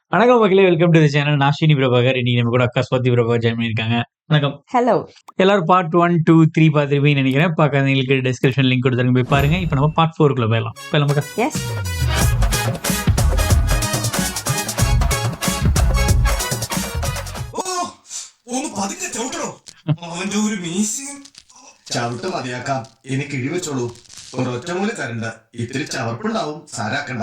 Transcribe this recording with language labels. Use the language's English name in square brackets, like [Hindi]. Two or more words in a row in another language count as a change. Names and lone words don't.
[Tamil] வணக்கம் மக்களே, [English] welcome to the channel. [Tamil] நான் ஸ்ரீனி பிரபாகர். இன்னைக்கு நம்ம கூட அக்கா ஸ்வாதி பிரபாகர் ஜாயின் பண்ணியிருக்காங்க. வணக்கம். ஹலோ. எல்லாரும் பார்ட் 1, 2, 3 பார்த்துருப்பீங்கன்னு நினைக்கிறேன். பார்க்காதவங்களுக்கு [English] description link [Tamil] கொடுத்துருங்க, போய் பாருங்க. இப்போ நம்ம பார்ட் 4க்குள்ள போயிடலாம். போயிடலாமாக்கா? எஸ். [Malayalam] ഒന്ന് പതുക്കെ ചവിട്ടണോ? അവന്റെ ഒരു മീശയും ചവിട്ട് മതിയാക്കാം. ഇനി കിഴി വെച്ചോളൂ. ഒരൊറ്റമൂലി തരണ്ട. ഇത്തിരി ചവർപ്പുണ്ടാവും, സാരാക്കണ്ട.